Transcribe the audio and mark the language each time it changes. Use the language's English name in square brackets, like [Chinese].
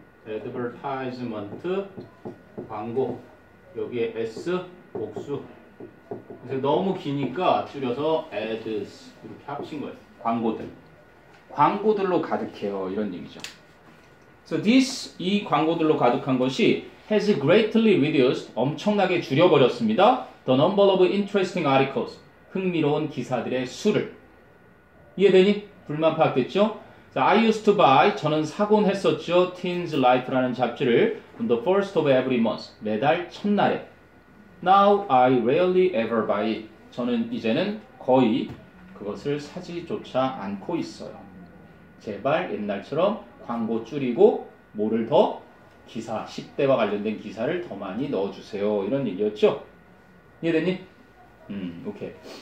[Korean] advertisement 광고. 여기에 s 복수. 그래서 너무 기니까 줄여서 ads 이렇게 합친 거예요. 광고들. 광고들로 가득해요. 이런 얘기죠. [English] So this [Korean] 이 광고들로 가득한 것이 [English] has greatly reduced [Korean] 엄청나게 줄여버렸습니다. [English] The number of interesting articles [Korean] 흥미로운 기사들의 수를 이해되니? 불만 파악됐죠? [English] 자, I used to buy [Korean] 저는 사곤 했었죠. [English] Teens Life라는 잡지를 on the first of every month [Korean] 매달 첫날에 [English] Now I rarely ever buy it. [Korean] 저는 이제는 거의 그것을 사지조차 않고 있어요. 제발 옛날처럼 광고 줄이고 뭐를 더 기사 10대와 관련된 기사를 더 많이 넣어주세요. 이런 얘기였죠. 이해됐니? 오케이.